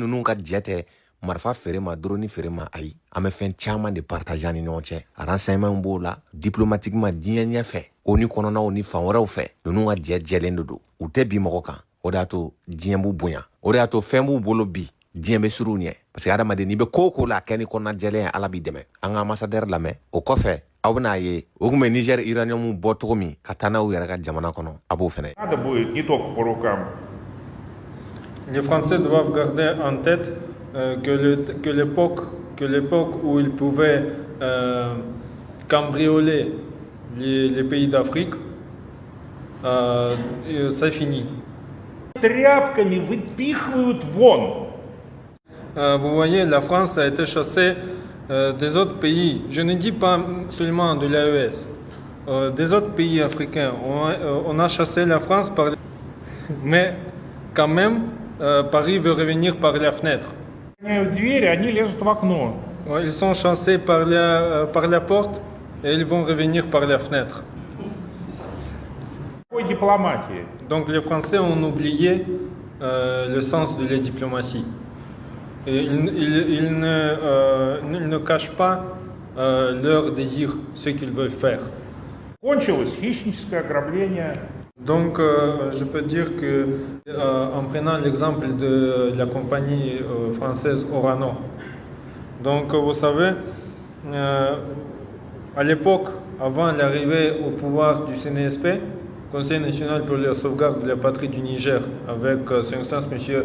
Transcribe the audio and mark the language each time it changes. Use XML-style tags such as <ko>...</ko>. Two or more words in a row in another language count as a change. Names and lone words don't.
<bm>ninnu ka jɛ tɛ marifa feere ma drone feere ma ayi an bɛ fɛn caman de partager an ni ɲɔgɔn cɛ renseignement b'o la diplomatiquement diɲɛ ɲɛfɛ o ni kɔnɔnaw ni fan wɛrɛw fɛ ninnu ka jɛ jɛlen de don u tɛ bi mɔgɔ kan o de y'a to diɲɛ b'u bonya o de y'a to fɛn b'u bolo bi diɲɛ bɛ surun ɲɛ</bm> <fr>parce que</fr> <bm>adamaden n'i bɛ ko la kɛ ni kɔnɔna jɛlen ye ala b'i dɛmɛ an ka ambassadeur lamɛn o kɔfɛ aw bɛna ye o tun bɛ Niger uranium bɔ cogo min ka taa n'aw yɛrɛ ka jamana kɔnɔ a b'o fɛnɛ</bm> <ru>Надо будет не только по рукам.</ru> <fr>Les Français doivent garder en tête que l'époque où ils pouvaient cambrioler les pays d'Afrique, ça finit.</fr> <ru>Тряпками выпихивают вон.</ru> <fr>Vous voyez, la France a été chassée des autres pays. Je ne dis pas seulement de l'AES. Des autres pays africains. On a chassé la France mais quand même, Paris veut revenir par la fenêtre.</fr> <ru>В двери, они лезут в окно.</ru> <fr>Ils sont chassés par la porte et ils vont revenir par la fenêtre.</fr> <ru>Какой дипломатии?</ru> <fr>Donc les Français ont oublié le sens de la diplomatie. Et ils ne cachent pas leur désir, ce qu'ils veulent faire.</fr> <ru>Кончилось хищническое ограбление.</ru> <fr>Donc je peux dire que en prenant l'exemple de la compagnie française Orano, donc vous savez, à l'époque, avant l'arrivée au pouvoir du CNSP, Conseil national pour la sauvegarde de la patrie du Niger, avec son excellence M.</fr>